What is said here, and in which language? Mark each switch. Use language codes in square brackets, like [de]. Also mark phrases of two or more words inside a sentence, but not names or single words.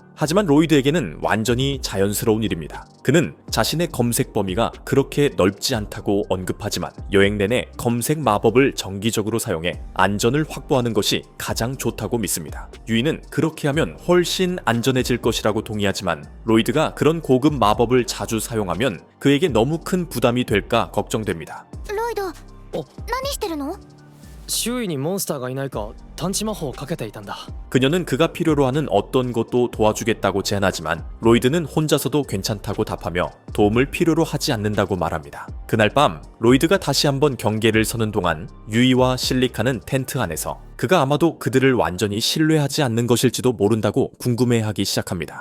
[ko] 하지만 로이드에게는 완전히 자연스러운 일입니다. 그는 자신의 검색 범위가 그렇게 넓지 않다고 언급하지만 여행 내내 검색 마법을 정기적으로 사용해 안전을 확보하는 것이 가장 좋다고 믿습니다. 유이는 그렇게 하면 훨씬 안전해질 것이라고 동의하지만 로이드가 그런 고급 마법을 자주 사용하면 그에게 너무 큰 부담이 될까 걱정됩니다. [ja] ロイド何してるの？周囲にモンスターがいないか探知魔法をかけていたんだ。 [ko] 그녀는 그가 필요로 하는 어떤 것도 도와주겠다고 제안하지만 로이드는 혼자서도 괜찮다고 답하며 도움을 필요로 하지 않는다고 말합니다. 그날 밤 로이드가 다시 한번 경계를 서는 동안 유이와 실리카는 텐트 안에서 그가 아마도 그들을 완전히 신뢰하지 않는 것일지도 모른다고 궁금해하기 시작합니다.